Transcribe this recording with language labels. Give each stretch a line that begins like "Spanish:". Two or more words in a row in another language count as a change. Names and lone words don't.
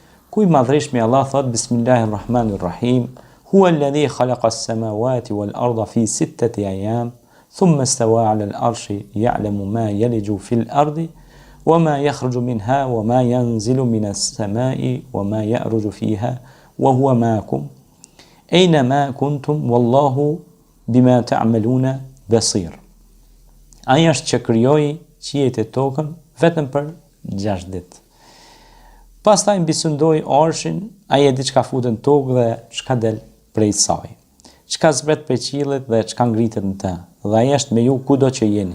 Albanian: ku i madhreshmi Allah thot
Arabic: بسم الله الرحمن الرحيم هو الذي خلق السماوات والأرض في ستة أيام ثم استوى على العرش يعلم ما يلج في الأرض وما يخرج منها وما ينزل من السماء وما يعرج فيها وهو معكم أين ما كنتم والله بما تعملون بصير.
Albanian: Ai është që krijoi qiejt e tokën vetëm për 6 ditë. Pastaj mbisundoi arshin, ai e di çka futet në tokë dhe çka del prej saj, çka zbret prej qiellit dhe çka ngritet në të, dhe ai është me ju kudo që jeni.